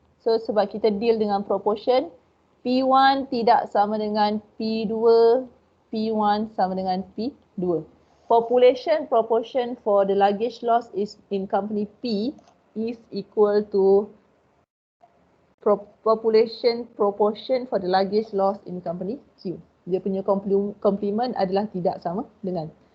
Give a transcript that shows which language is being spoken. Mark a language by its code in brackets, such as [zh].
[ms] So sebab kita deal dengan proportion, P1 tidak sama dengan P2, P1 sama dengan P2. [en] Population proportion for the luggage loss is in company P is equal to population proportion for the luggage loss in company Q. [ms] Dia punya complement adalah tidak sama dengan.